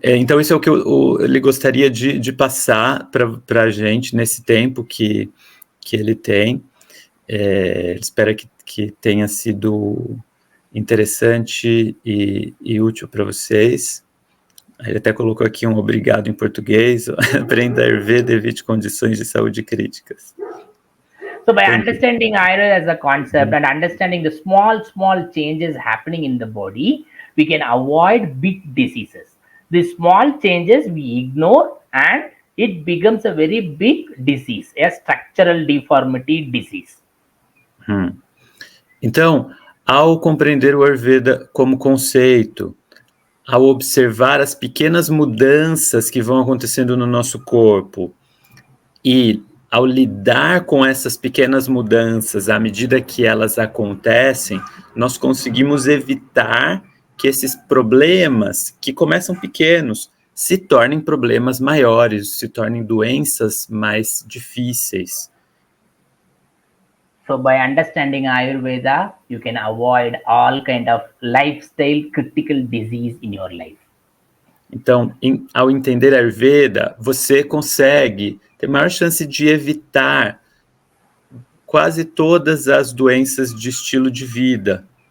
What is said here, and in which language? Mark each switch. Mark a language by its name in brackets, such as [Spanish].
[Portuguese] Então, isso é o que ele gostaria de passar para a gente nesse tempo que ele tem. Espero que tenha sido interessante e útil para vocês. Ele até colocou aqui um obrigado em português. Aprenda Ayurveda, evite condições de saúde críticas. [English] So by understanding Ayurveda as a concept and understanding the small changes happening in the body, we can avoid big diseases. The small changes we ignore and it becomes a very big disease, a structural deformity disease. [Portuguese] Então, ao compreender o Ayurveda como conceito, ao observar as pequenas mudanças que vão acontecendo no nosso corpo e ao lidar com essas pequenas mudanças, à medida que elas acontecem, nós conseguimos evitar que esses problemas, que começam pequenos, se tornem problemas maiores, se tornem doenças mais difíceis. [English] So by understanding Ayurveda, you can avoid all kind of lifestyle critical disease in your life. [Portuguese] Então, ao entender Ayurveda, você consegue ter maior chance de evitar quase todas as doenças de estilo de vida.